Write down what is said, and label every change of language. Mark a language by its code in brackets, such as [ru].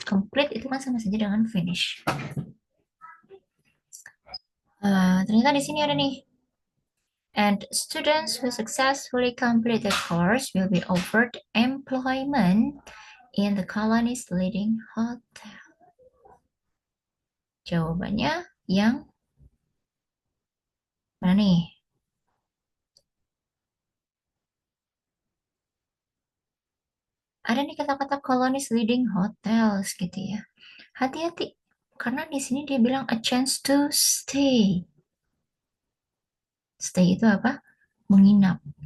[id] Complete itu kan sama saja dengan finish. Ternyata di sini ada nih. [en] And students who successfully complete the course will be offered employment in the colony's leading hotel. [id] Jawabannya yang mana nih? Ada nih kata-kata colony's leading hotels gitu ya. Hati-hati, karena di sini dia bilang [en] a chance to stay. [id] Stay itu apa? Menginap.